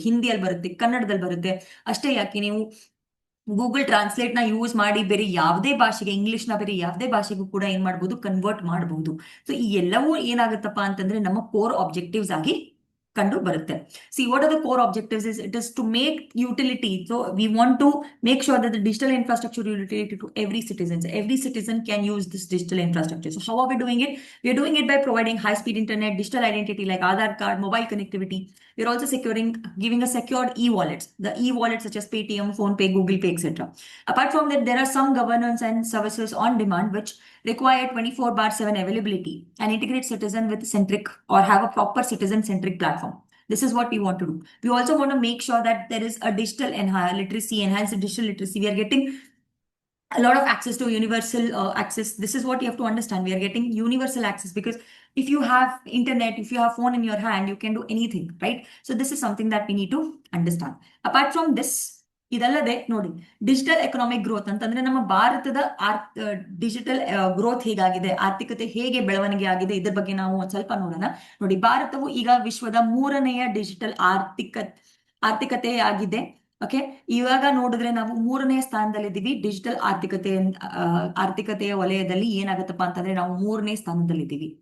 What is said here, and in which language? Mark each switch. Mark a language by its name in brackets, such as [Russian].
[Kannada] ಹಿಂದಿಯಲ್ಲಿ ಬರುತ್ತೆ, ಕನ್ನಡದಲ್ಲಿ ಬರುತ್ತೆ. ಅಷ್ಟೇ ಯಾಕೆ, ನೀವು ಗೂಗಲ್ ಟ್ರಾನ್ಸ್ಲೇಟ್ ನ ಯೂಸ್ ಮಾಡಿ ಬೇರೆ ಯಾವುದೇ ಭಾಷೆಗೆ, ಇಂಗ್ಲಿಷ್ ನ ಬೇರೆ ಯಾವುದೇ ಭಾಷೆಗೂ ಕೂಡ ಏನ್ ಮಾಡ್ಬೋದು, ಕನ್ವರ್ಟ್ ಮಾಡಬಹುದು. ಸೊ ಈ ಎಲ್ಲವೂ ಏನಾಗುತ್ತಪ್ಪ ಅಂತಂದ್ರೆ ನಮ್ಮ ಕೋರ್ ಆಬ್ಜೆಕ್ಟಿವ್ಸ್ ಆಗಿ ಕಂಡು ಬರುತ್ತೆ. [English] See what are the core objectives is, it is to make utility. So we want to make sure that the digital infrastructure utility to every citizens. Every citizen can use this digital infrastructure. So how are we doing it? We are doing it by providing high speed internet, digital identity like Aadhaar card, mobile connectivity. We are also giving a secured e-wallets, the e-wallets such as Paytm, PhonePe, Google Pay, etc. Apart from that, there are some governance and services on demand which require 24/7 availability and integrate citizen with centric or have a proper citizen centric platform. This is what we want to do. We also want to make sure that there is a digital enhanced digital literacy. We are getting a lot of access to universal access. This is what you have to understand. We are getting universal access because if you have internet, if you have phone in your hand, you can do anything, right? So this is something that we need to understand. Apart from this, [Kannada] ಇದಲ್ಲದೆ ನೋಡಿ, digital economic growth ಅಂತಂದ್ರೆ ನಮ್ಮ ಭಾರತದ digital growth ಹೇಗಾಗಿದೆ, ಆರ್ಥಿಕತೆ ಹೇಗೆ ಬೆಳವಣಿಗೆ ಆಗಿದೆ, ಇದ್ರ ಬಗ್ಗೆ ನಾವು ಒಂದ್ ಸ್ವಲ್ಪ ನೋಡೋಣ. ನೋಡಿ, ಭಾರತವು ಈಗ ವಿಶ್ವದ 3ನೆಯ ಡಿಜಿಟಲ್ ಆರ್ಥಿಕತೆ ಆಗಿದೆ. ಓಕೆ, ಇವಾಗ ನೋಡಿದ್ರೆ ನಾವು 3ನೇ ಸ್ಥಾನದಲ್ಲಿದ್ದೀವಿ. ಡಿಜಿಟಲ್ ಆರ್ಥಿಕತೆಯ ವಲಯದಲ್ಲಿ ಏನಾಗತ್ತಪ್ಪ ಅಂತಂದ್ರೆ ನಾವು 3ನೇ ಸ್ಥಾನದಲ್ಲಿದ್ದೀವಿ.